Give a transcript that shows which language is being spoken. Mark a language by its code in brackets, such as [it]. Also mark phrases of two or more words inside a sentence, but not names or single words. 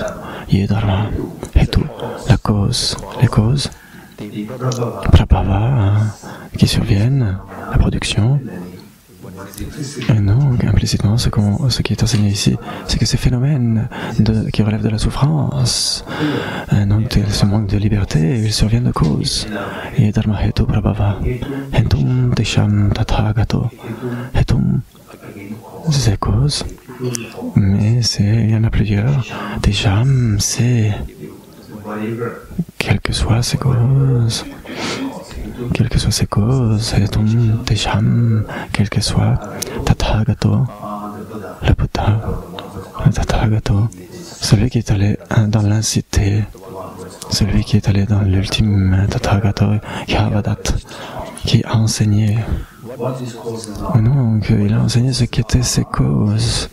[fr] Il y a [sa] dharma, hetu, [fr] la cause, les causes, prabhava, qui surviennent, la production. Et donc, implicitement, ce qui est enseigné ici, c'est que ces phénomènes qui relèvent de la souffrance, donc ce manque de liberté, ils surviennent de cause. [sa] Et dharma hetu prabhava, hetum tesham tathagato, hetum, [fr] c'est cause, mais il y en a plusieurs. Tesham, c'est quelles que soient ces causes. Quelles que soient ces causes, [sa] hetum tesham, [fr] quel que soit Tathagato, le Bouddha, le Tathagato, celui qui est allé dans l'incité, celui qui est allé dans l'ultime Tathagato, Yavadat, qui a enseigné. Donc, il a enseigné ce qu'étaient ces causes.